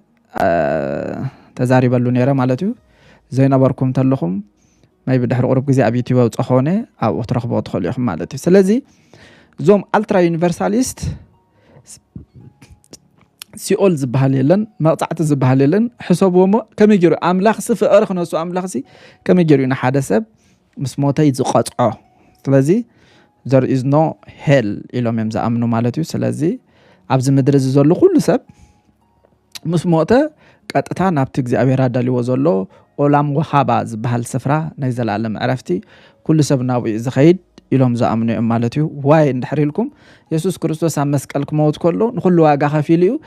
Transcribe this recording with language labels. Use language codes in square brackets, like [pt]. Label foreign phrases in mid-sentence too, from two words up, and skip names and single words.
[ti] ተዛሪበሉ ነይረ ማለት እዩ ዘይነበርኩም ተለኹም ማይ ብድሕሪ ቁርብ ግዜ ኣብ ዩቲዩብ ኣውፅኾነ ኣብኡ ትረኽቦ ትኽእሉ ኢኹም ማለት እዩ ስለዚ እዞም [en] ultra universalist [ti] ሲኦል ዝበሃል የለን መቕጻዕቲ ዝበሃል የለን ሕሰብዎሞ ከመይ ገይሩ ኣምላኽ ፍቕሪ ክነሱ ኣምላኽ ከመይ ገይሩ ኢና ሓደ ሰብ ምስ ሞተይ ዝቐፅዖ ስለዚ [en] there is no hell [ti] ኢሎም እዮም ዝኣምኑ ማለት እዩ ስለዚ ኣብዚ ምድሪ እዚ ዘሎ ኩሉ ሰብ ምስ ሞተ ቀጥታ ናብቲ እግዚኣብሔር ኣዳልይዎ ዘሎ [he] עולם הבא [ti] ዝበሃል ስፍራ ናይ ዘላለም ዕረፍቲ ኩሉ ሰብ ናብኡ ዝኸይድ ኢሎም ዝኣምኑ እዮም ማለት እዩ ዋይ እንድሕር ኢልኩም ኢየሱስ ክርስቶስ ኣብ መስቀል ክመውት ከሎ ንኩሉ ዋጋ ከፊሉ እዩ